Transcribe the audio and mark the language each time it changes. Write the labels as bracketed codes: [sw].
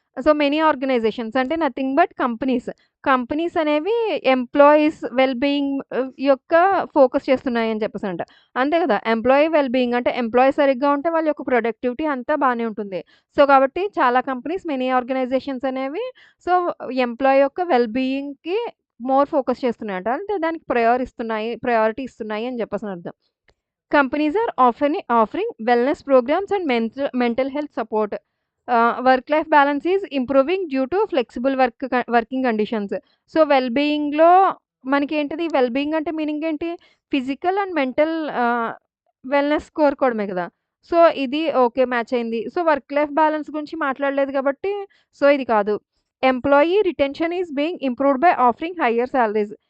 [te] So, many organisations అంటే nothing but companies. Companies అనేవి employees well being యొక్క focus చేస్తున్నాయని చెప్పేసనంట. అంతే కదా! ఎంప్లాయీ వెల్ బీయింగ్ అంటే ఎంప్లాయీ సరిగ్గా ఉంటే వాళ్ళ యొక్క ప్రొడక్టివిటీ అంతా బానే ఉంటుంది. సో, కాబట్టి చాలా కంపెనీస్ మెనీ ఆర్గనైజేషన్స్ అనేవి సో, ఎంప్లాయీ యొక్క వెల్ బీయింగ్‌కి మోర్ ఫోకస్ చేస్తున్నాయంట. అంటే దానికి ప్రయారిటీ ఇస్తున్నాయి అని చెప్పేసని అర్థం. [en] Companies are often offering wellness programs and mental health support. Work-life balance is improving due to flexible working conditions. [te] So, well బీయింగ్‌లో మనకేంటిది well being అంటే meaning ఏంటి? ఫిజికల్ అండ్ మెంటల్ వెల్‌నెస్ కోరుకోవడమే కదా! So, ఇది ఓకే మ్యాచ్ అయింది. So, work life balance గురించి మాట్లాడలేదు కాబట్టి so, ఇది కాదు. [en] Employee retention is being improved by offering higher salaries.